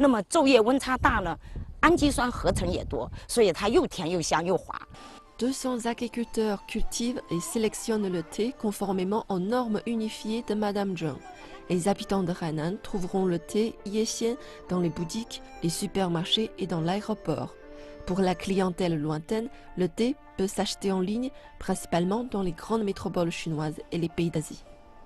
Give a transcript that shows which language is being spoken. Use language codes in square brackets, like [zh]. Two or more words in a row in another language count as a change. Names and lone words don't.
[zh] 那么昼夜温差大呢，氨基酸合成也多，所以它又甜又香又滑。 [fr] 200 agriculteurs cultivent et sélectionnent le thé conformément aux normes unifiées de Madame Zheng. Les habitants de Hainan trouveront le thé Yessian dans les boutiques, les supermarchés et dans l'aéroport. Pour la clientèle lointaine, le thé peut s'acheter en ligne, principalement dans les grandes métropoles chinoises et les pays d'Asie.